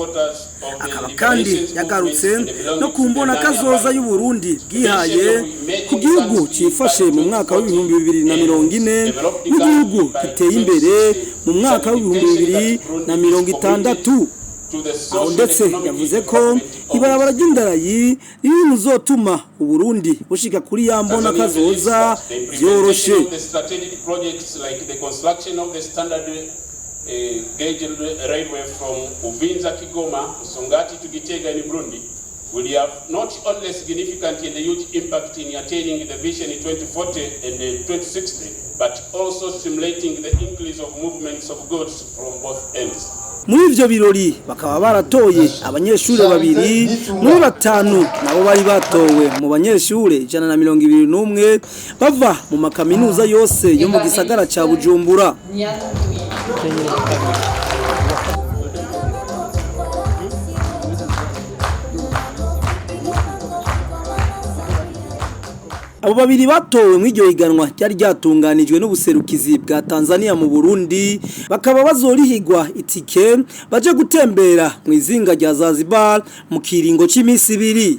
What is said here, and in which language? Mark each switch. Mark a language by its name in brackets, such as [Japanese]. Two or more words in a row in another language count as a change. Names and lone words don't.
[Rundi] Akaba kandi yagarutse no kumbona kazoza y'u Burundi bwihaye ku gihugu cifashe mu mwaka wa 2040 n'igihugu kiteye imbere mu mwaka wa 2060. Aho ndetse yavuze ko ibarabara ry'indarayi riri muzotuma u Burundi bushika kuri yambona kazoza byoroshe. [English] Gauge railway from Uvinza Kigoma Msongati to Gitega in Burundi will have not only significant in the huge impact in attaining the vision in 2040 and 2060 but also stimulating the increase of movements of goods from both ends. [Rundi] Muri ivyo birori bakaba baratoye abanyeshure babiri muri batanu nabo bari batowe mu banyeshure 121 bava mu makaminuza yose yo mu gisagara ca Bujumbura. Abo babiri batowe mu iryo higanwa ryari ryatunganijwe n'ubuserukizi bwa Tanzania mu Burundi bakaba bazorihigwa itike baje gutembera mu izinga rya Zanzibar mu kiringo c'imisi 2.